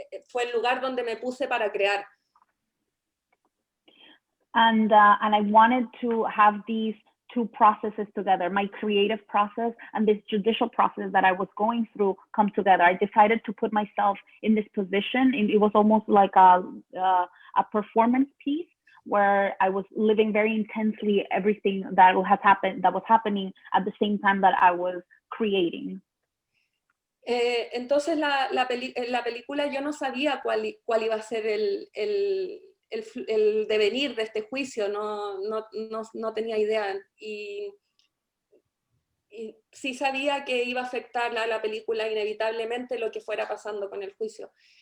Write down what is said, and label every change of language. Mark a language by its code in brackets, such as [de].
[es] Fue el lugar donde me puse para crear. [en] And I wanted to have these two processes together, my creative process and this judicial process that I was going through come together. I decided to put myself in this position. It was almost like a performance piece where I was living very intensely everything that was happening at the same time that I was creating. [es] Entonces la película yo no sabía cuál iba a ser el devenir de este juicio, no tenía idea. Y sí sabía que iba a afectar a la película inevitablemente lo que fuera pasando con el juicio.